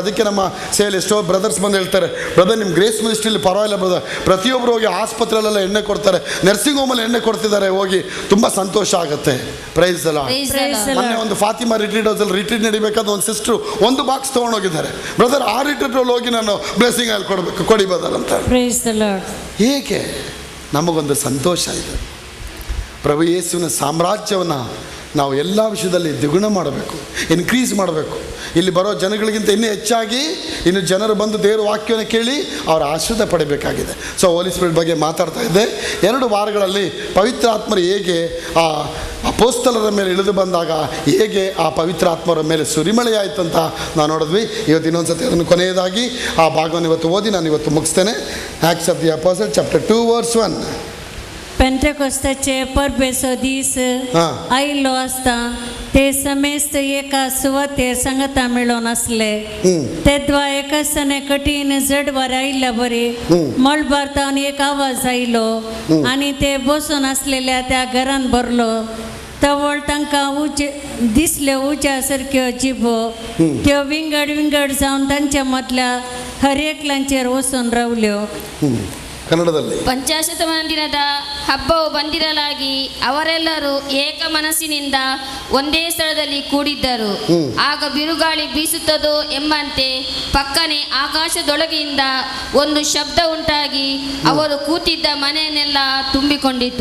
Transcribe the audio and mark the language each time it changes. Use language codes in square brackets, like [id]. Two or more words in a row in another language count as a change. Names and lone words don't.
[kn] ಅದಕ್ಕೆ ನಮ್ಮ ಸೇವೆಯಲ್ಲಿ ಎಷ್ಟೋ ಬ್ರದರ್ಸ್ ಬಂದು ಹೇಳ್ತಾರೆ, ಬ್ರದರ್ ನಿಮ್ಮ ಗ್ರೇಸ್ ಮಿನಿಸ್ಟ್ರಿಯಲ್ಲಿ ಪರವಾಗಿಲ್ಲ ಬ್ರದರ್, ಪ್ರತಿಯೊಬ್ಬರು ಹೋಗಿ ಆಸ್ಪತ್ರೆಯಲ್ಲೆಲ್ಲ ಎಣ್ಣೆ ಕೊಡ್ತಾರೆ, [en] nursing home [kn] ಎಣ್ಣೆ ಕೊಡ್ತಿದ್ದಾರೆ, ಹೋಗಿ ತುಂಬ ಸಂತೋಷ ಆಗುತ್ತೆ. ಪ್ರೈಸ್ ಅಲ್ಲ. ಮೊನ್ನೆ ಒಂದು ಫಾತಿಮಾ ರಿಟ್ರೀಟ್ ಹೌಸಲ್ಲಿ ರಿಟ್ರೀಟ್ ನಡಿಬೇಕಾದ ಒಂದು ಸಿಸ್ಟ್ರು ಒಂದು ಬಾಕ್ಸ್ ತೊಗೊಂಡೋಗಿದ್ದಾರೆ, ಬ್ರದರ್ ಆ ರಿಟ್ರೀಟ್ರಲ್ಲಿ ಹೋಗಿ ನಾನು ಬ್ಲೆಸ್ಸಿಂಗ್ ಅಲ್ಲಿ ಕೊಡಿ ಬ್ರದರ್ ಅಂತ. [en] Praise the Lord. [kn] ಹೇಗೆ ನಮಗೊಂದು ಸಂತೋಷ ಇದೆ. ಪ್ರಭು ಯೇಸುವಿನ ಸಾಮ್ರಾಜ್ಯವನ್ನು ನಾವು ಎಲ್ಲ ವಿಷಯದಲ್ಲಿ ದ್ವಿಗುಣ ಮಾಡಬೇಕು, ಇನ್ಕ್ರೀಸ್ ಮಾಡಬೇಕು. ಇಲ್ಲಿ ಬರೋ ಜನಗಳಿಗಿಂತ ಇನ್ನೂ ಹೆಚ್ಚಾಗಿ ಇನ್ನು ಜನರು ಬಂದು ದೇವರ ವಾಕ್ಯವನ್ನು ಕೇಳಿ ಅವರ ಆಶೀರ್ವಾದ ಪಡಿಬೇಕಾಗಿದೆ. [en] so Holy Spirit [kn] ಬಗ್ಗೆ ಮಾತಾಡ್ತಾ ಇದ್ದೆ. 2 ವಾರಗಳಲ್ಲಿ ಪವಿತ್ರ ಆತ್ಮರು ಹೇಗೆ ಆ ಅಪೋಸ್ತಲರ ಮೇಲೆ ಇಳಿದು ಬಂದಾಗ ಹೇಗೆ ಆ ಪವಿತ್ರ ಆತ್ಮರ ಮೇಲೆ ಸುರಿಮಳೆ ಆಯಿತು ಅಂತ ನಾವು ನೋಡಿದ್ವಿ. ಇವತ್ತು ಇನ್ನೊಂದು ಸತಿ ಅದನ್ನು ಕೊನೆಯದಾಗಿ ಆ ಭಾಗವನ್ನು ಇವತ್ತು ಓದಿ ನಾನು ಇವತ್ತು ಮುಗಿಸ್ತೇನೆ. [en] Acts of the Apostles chapter 2 verse 1. [kok] पेंटेकोस्ताचे परबेचो दीस आयिल्लो आसता ते समेस्त एका सुवातेर संगता मेळोन आसले. तेदवा एका दिसाने कठीण जड वारें आयिल्ल्या बरी मळबारतावन एक आवाज आयलो आनी ते बसून आसलेल्या त्या घरान भरलो. तवळ तांकां दिसल्यो उज्या सारक्यो जिबो, त्यो विंगड विंगड जावन तांच्या मदल्या हर एकल्याचेर वचून रावल्यो. [kn] ಕನ್ನಡದಲ್ಲಿ ಪಂಚಾಶತಮ ದಿನದ ಹಬ್ಬವು ಬಂದಿರಲಾಗಿ ಅವರೆಲ್ಲರೂ ಏಕ ಮನಸ್ಸಿನಿಂದ ಒಂದೇ ಸ್ಥಳದಲ್ಲಿ ಕೂಡಿದ್ದರು. ಆಗ ಬಿರುಗಾಳಿ ಬೀಸುತ್ತದೋ ಎಂಬಂತೆ ಪಕ್ಕನೆ ಆಕಾಶದೊಳಗಿಂದ ಒಂದು ಶಬ್ದ ಉಂಟಾಗಿ ಅವರು ಕೂತಿದ್ದ ಮನೆಯನ್ನೆಲ್ಲ ತುಂಬಿಕೊಂಡಿತು.